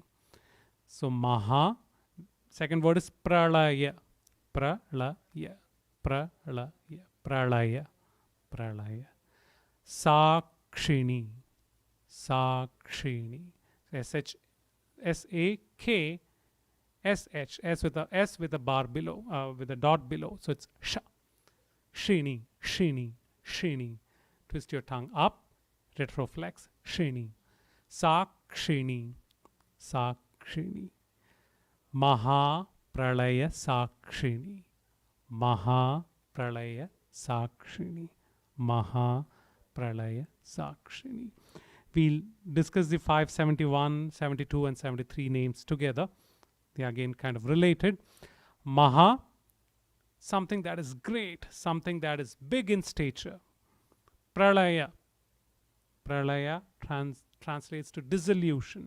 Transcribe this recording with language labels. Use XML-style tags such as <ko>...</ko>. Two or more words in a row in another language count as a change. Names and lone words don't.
<en>So Maha. Second word is pralaya.</en> <sa>Pralaya. Pralaya. Pralaya. Pralaya. Sakshini.</sa> <en>Sakshini. S-H, S-A-K, S-H, S with a bar below, with a dot below. So it's Sha.</en> <sa>Shini. Shini. Shini.</sa> <en>Twist your tongue up, retroflex, Shini.</en> <sa>Sakshini. Sakshini. Maha Pralaya Sakshini. Maha Pralaya Sakshini. Maha Pralaya Sakshini.</sa> <en>We'll discuss the 571, 72 and 73 names together. They are again kind of related. Maha, something that is great, something that is big in stature.</en> <sa>Pralaya.</sa> <en>Pralaya translates to dissolution.</en>